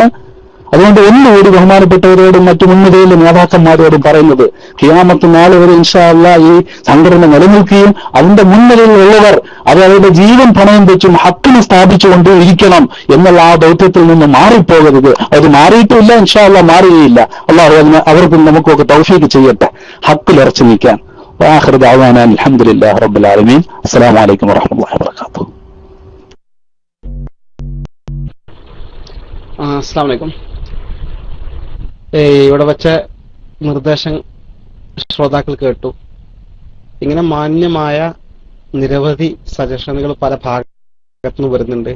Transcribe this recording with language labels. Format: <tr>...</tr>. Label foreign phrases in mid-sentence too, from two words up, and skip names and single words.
<ml>അതുകൊണ്ട് ഒന്നുകൂടി ബഹുമാനപ്പെട്ടവരോടും മറ്റു മുൻനിരയിലെ നേതാക്കന്മാരോടും പറയുന്നത്, ഖിയാമത്ത് നാൾ വരെ</ml> <ar>إن شاء الله</ar> <ml>ഈ സംഘടന നിലനിൽക്കുകയും അതിന്റെ മുൻനിരയിലുള്ളവർ അത് അവരുടെ ജീവൻ പണയം വെച്ചും ഹക്കിനെ സ്ഥാപിച്ചുകൊണ്ട് ഇരിക്കണം എന്നുള്ള ആ ദൗത്യത്തിൽ നിന്ന് മാറിപ്പോകരുത്. അത് മാറിയിട്ടില്ല,</ml> <ar>إن شاء الله</ar> <ml>മാറുകയില്ല. അല്ലാഹു അതിന് അവർക്കും നമുക്കൊക്കെ തൗഫീഖ് ചെയ്യട്ടെ ഹക്കിലുറച്ചു നിൽക്കാൻ.</ml> <ar>وآخر دعوانا الحمد لله رب العالمين. السلام عليكم ورحمة الله وبركاته. السلام عليكم.</ar> <ml>ഇവിടെ വെച്ച നിർദ്ദേശം ശ്രോതാക്കൾ കേട്ടു. ഇങ്ങനെ മാന്യമായ നിരവധി സജഷനുകൾ പല ഭാഗത്തുനിന്ന് വരുന്നുണ്ട്.</ml>